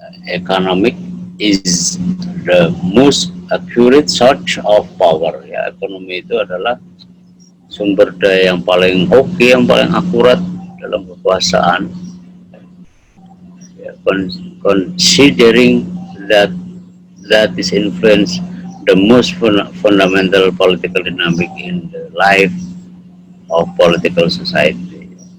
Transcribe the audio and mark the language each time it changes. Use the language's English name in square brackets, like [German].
[English] Economic is the most accurate source of power. [Indonesian] Ya, ekonomi itu adalah sumber daya yang paling oke, yang paling akurat dalam kekuasaan. [English] Ya, considering that is influence the most fundamental political dynamic in the life of political society.